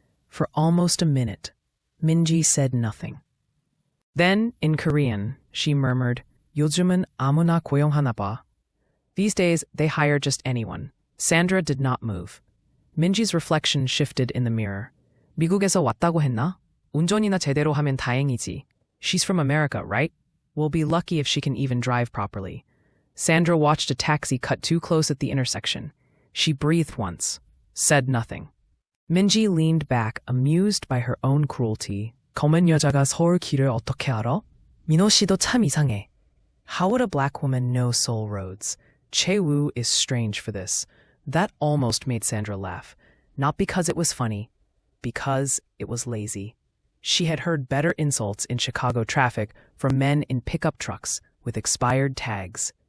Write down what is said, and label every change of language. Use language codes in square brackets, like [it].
[en] For almost a minute, Minji said nothing. Then, in Korean, she murmured, [ko] 요즘은 아무나 고용하나 봐. [en] These days, they hire just anyone. Sandra did not move. Minji's reflection shifted in the mirror. [ko] 미국에서 왔다고 했나? 운전이나 제대로 하면 다행이지. [en] She's from America, right? We'll be lucky if she can even drive properly. Sandra watched a taxi cut too close at the intersection. She breathed once, said nothing. Minji leaned back, amused by her own cruelty. [ko] 검은 여자가 서울 길을 어떻게 알아? 민호 씨도 참 이상해. [en] How would a black woman know Seoul roads? Chae-woo is strange for this. That almost made Sandra laugh. Not because it was funny, because it was lazy. She had heard better insults in Chicago traffic from men in pickup trucks with expired tags.